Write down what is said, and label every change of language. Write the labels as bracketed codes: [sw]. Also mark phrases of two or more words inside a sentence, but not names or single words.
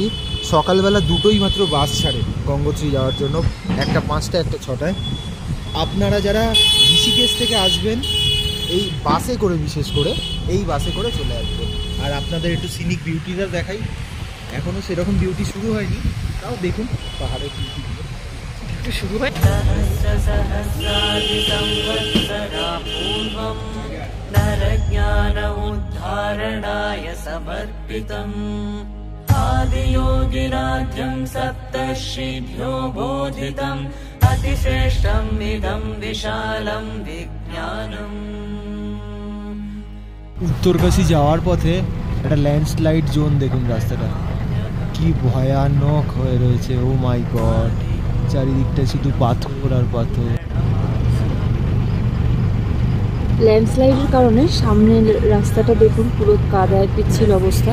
[bn] সকালবেলা দুটোই মাত্র বাস ছাড়ে গঙ্গোত্রী যাওয়ার জন্য, একটা 5টা একটা 6টায়। আপনারা যারা ঋষিকেশ থেকে আসবেন এই বাসে করে, বিশেষ করে এই বাসে করে চলে আসবেন। আর আপনাদের একটু [en] scenic beauty [bn] দেখাই। এখনও সেরকম বিউটি শুরু হয়নি, তাও দেখুন পাহাড়ের বিউটি একটু শুরু হয়। [sa] नरज्ञान उद्धारणाय समर्पितम् आदियोगिराध्यं सप्तर्षिभ्यो बोधितम् अतिश्रेष्ठम् इदं विशालं विज्ञानम्। [bn] উত্তরকাশী যাওয়ার পথে একটা [en] landslide zone [bn] দেখুন, রাস্তাটা কি ভয়ানক হয়ে রয়েছে। [en] oh my god, [bn] চারিদিকটা শুধু পাথর আর পাথর। ল্যান্ডস্লাইডের কারণে সামনের রাস্তাটা দেখুন পুরো কাদায় পিচ্ছিল অবস্থা।